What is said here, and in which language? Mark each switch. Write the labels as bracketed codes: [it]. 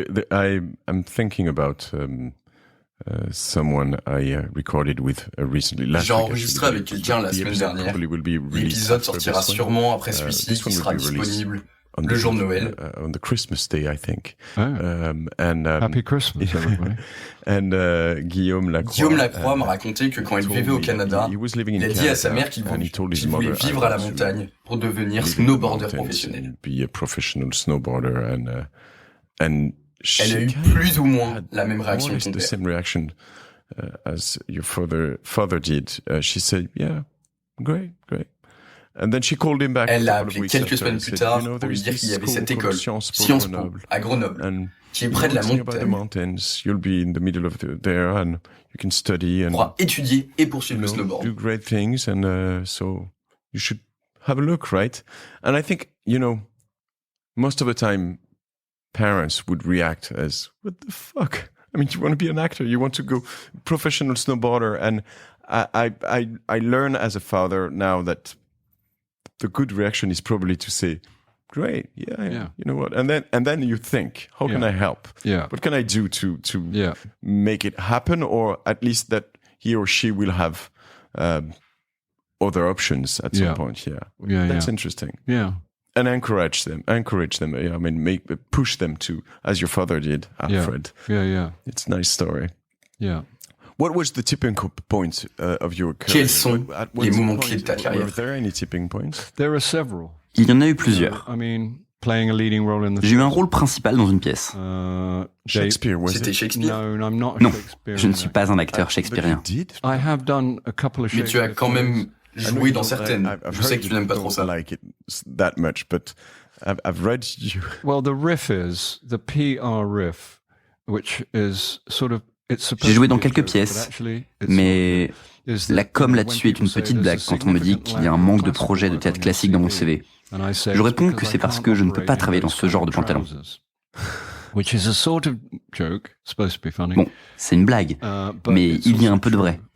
[en] I'm thinking about someone I recorded with recently. [fr] J'ai enregistré avec quelqu'un la semaine dernière. L'épisode sortira sûrement après celui-ci, qui sera disponible le jour de Noël. [en] On the Christmas day, I think. Happy Christmas, everybody. And Guillaume [fr] Lacroix m'a raconté que quand il vivait au Canada, il a dit à sa mère qu'il voulait vivre à la montagne pour devenir snowboarder professionnel. [en] Be a professional snowboarder and [fr] elle a eu plus ou moins la même réaction que ton père. [en] Same reaction as your father did. She said, "Yeah, great." And then she called him back. [fr] Elle l'a appelé quelques semaines plus tard pour lui dire qu'il y avait cette école, Sciences Po, à Grenoble, qui est près de la montagne. [en] You'll be in the middle of there and you can study and [fr] pourra étudier et poursuivre le snowboard. [en] Do great things and so you should have a look, right? And I think, most of the time parents would react as, what the fuck? I mean, you want to be an actor, you want to go professional snowboarder, and I learn as a father now that the good reaction is probably to say, great, yeah. You know what? And then you think, how can I help? Yeah. What can I do to make it happen, or at least that he or she will have other options at some point? Yeah. That's interesting. Yeah. And encourage them. I mean, push them to, as your father did, Alfred. Yeah. It's a nice story. Yeah. What was the tipping point of your career? [fr] Quels sont les moments clés de ta carrière? [en] Were there any tipping points? There are several. [fr] Il y en a eu plusieurs. [en] I mean, playing a leading role in the. [fr] J'ai eu un rôle principal dans une pièce. [en] Shakespeare, was [fr] C'était [en] it? Shakespeare? No, I'm not. [fr] Non, je ne suis pas un acteur shakespearien. [en] I have done a couple of. [fr] Mais tu as quand même joué dans certaines. Je sais que tu n'aimes pas trop ça. [en] Like it that much, but I've read you. Well, the riff is the PR riff, which is sort of. [fr] J'ai joué dans quelques pièces, mais la com là-dessus est une petite blague quand on me dit qu'il y a un manque de projets de théâtre classique dans mon CV. Je réponds que c'est parce que je ne peux pas travailler dans ce genre de pantalon. Bon, c'est une blague, mais il y a un peu de vrai.